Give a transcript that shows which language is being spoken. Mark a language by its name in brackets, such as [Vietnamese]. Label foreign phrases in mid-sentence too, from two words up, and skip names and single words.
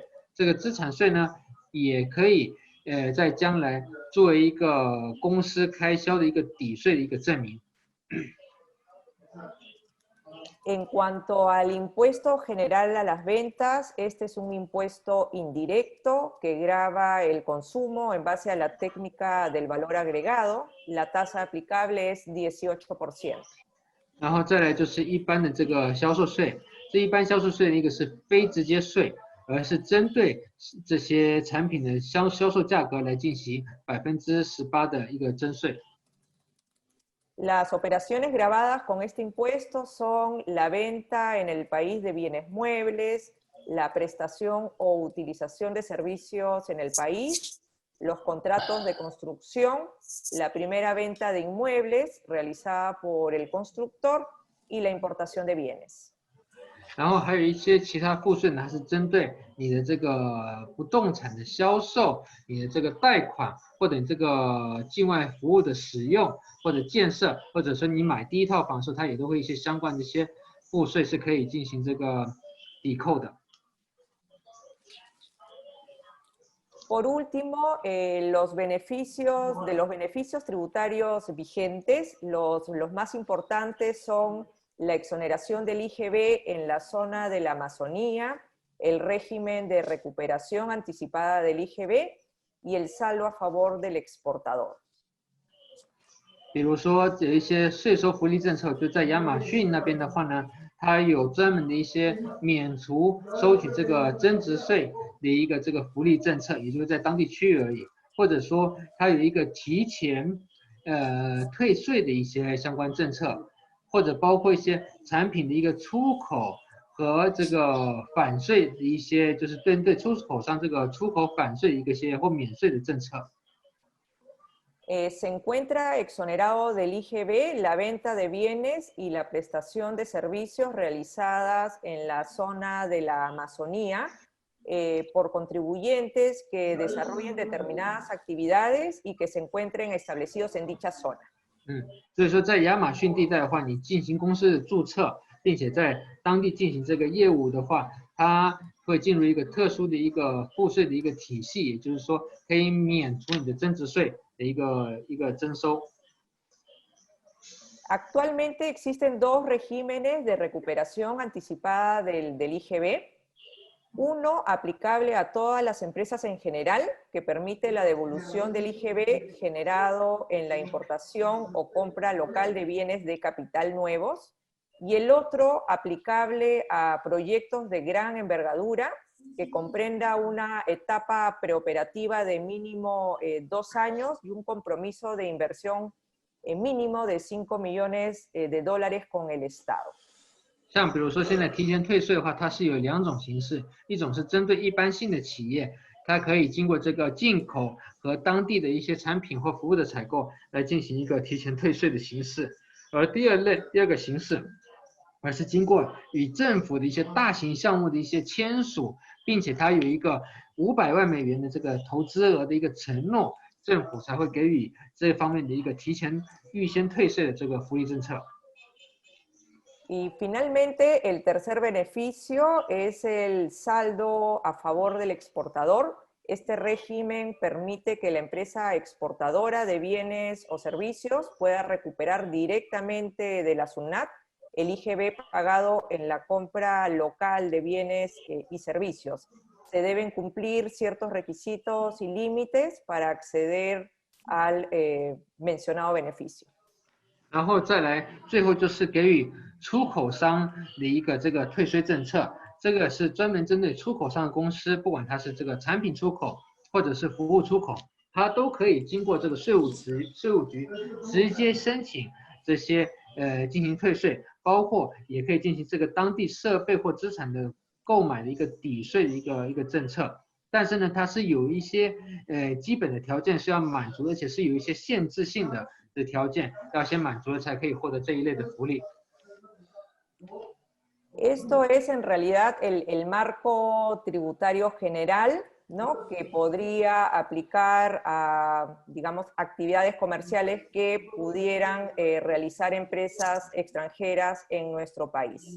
[Chinese] 这个资产税呢，也可以在将来作为一个公司开销的一个抵税的一个证明。 [Spanish] En cuanto al impuesto general a las ventas, este es un impuesto indirecto que grava el consumo en base a la técnica del valor agregado. La tasa aplicable es 18%. [Chinese] 然后再来就是一般的这个销售税，这一般销售税的一个是非直接税，而是针对这些产品的销售价格来进行18%的一个征税。 [Spanish] Las operaciones gravadas con este impuesto son la venta en el país de bienes muebles, la prestación o utilización de servicios en el país, los contratos de construcción, la primera venta de inmuebles realizada por el constructor y la importación de bienes. [Chinese] 然后还有一些其他赋税呢，它是针对你的这个不动产的销售、你的这个贷款，或者你这个境外服务的使用或者建设，或者说你买第一套房的时候，它也都会一些相关的一些赋税是可以进行这个抵扣的。 [Spanish] Por último, los beneficios tributarios vigentes, los más importantes son la exoneración del IGB en la zona de la Amazonía, el régimen de recuperación anticipada del IGB y el saldo a favor del exportador. [Chinese] 比如说有一些税收福利政策，就在亚马逊那边的话呢，它有专门的一些免除收取这个增值税的一个这个福利政策，也就是在当地区域而已，或者说它有一个提前退税的一些相关政策，或者包括一些产品的一个出口和这个返税的一些，就是针对出口商这个出口返税一些或免税的政策。 [Spanish] Se encuentra exonerado del IGB la venta de bienes y la prestación de servicios realizadas en la zona de la Amazonía por contribuyentes que desarrollen determinadas actividades y que se encuentren establecidos en dicha zona. [Chinese] 所以说在亚马逊地带的话，你进行公司的注册，并且在当地进行这个业务的话，它会进入一个特殊的一个赋税的一个体系，也就是说可以免除你的增值税的一个征收。 [Spanish] Actualmente existen dos regímenes de recuperación anticipada del IGB. Uno aplicable a todas las empresas en general, que permite la devolución del IGB generado en la importación o compra local de bienes de capital nuevos. Y el otro aplicable a proyectos de gran envergadura, que comprenda una etapa preoperativa de mínimo 2 años y un compromiso de inversión mínimo de $5 millones con el Estado. [Chinese] 像比如说现在提前退税的话，它是有2种形式，一种是针对一般性的企业，它可以经过这个进口和当地的一些产品或服务的采购来进行一个提前退税的形式，而第二个形式，而是经过与政府的一些大型项目的一些签署，并且它有一个500万美元的这个投资额的一个承诺，政府才会给予这方面的一个提前预先退税的这个福利政策。 [Spanish] Y finalmente, el tercer beneficio es el saldo a favor del exportador. Este régimen permite que la empresa exportadora de bienes o servicios pueda recuperar directamente de la SUNAT el IGB pagado en la compra local de bienes y servicios. Se deben cumplir ciertos requisitos y límites para acceder al mencionado beneficio. [Chinese] 然后再来，最后就是给予出口商的一个这个退税政策，这个是专门针对出口商的公司，不管它是这个产品出口或者是服务出口，它都可以经过这个税务局直接申请这些进行退税，包括也可以进行这个当地设备或资产的购买的一个抵税的一个政策。但是呢，它是有一些基本的条件是要满足的，而且是有一些限制性的条件要先满足了才可以获得这一类的福利。 [Spanish] Esto es en realidad el marco tributario general, ¿no? Que podría aplicar a, digamos, actividades comerciales que pudieran realizar empresas extranjeras en nuestro país.